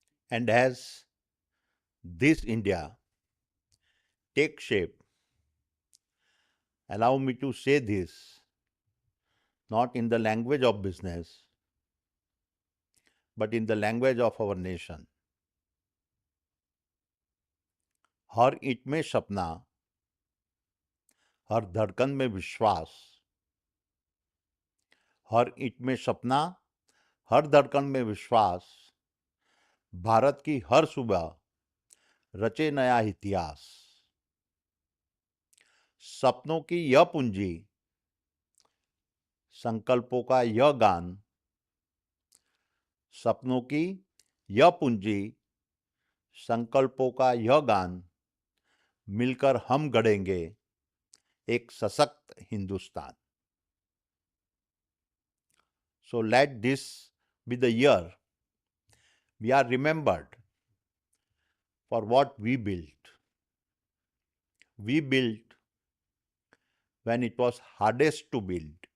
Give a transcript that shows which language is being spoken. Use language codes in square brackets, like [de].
[en] And as this India takes shape, allow me to say this not in the language of business, but in the language of our nation. [hi] हर ईंट में सपना, हर धड़कन में विश्वास, हर ईंट में सपना, हर धड़कन में विश्वास, भारत की हर सुबह रचे नया इतिहास। सपनों की यह पूंजी, संकल्पों का यह गान, सपनों की यह पूंजी, संकल्पों का यह गान, मिलकर हम गढ़ेंगे एक सशक्त Hindustan. [en] So let this be the year we are remembered for what we built. We built when it was hardest to build.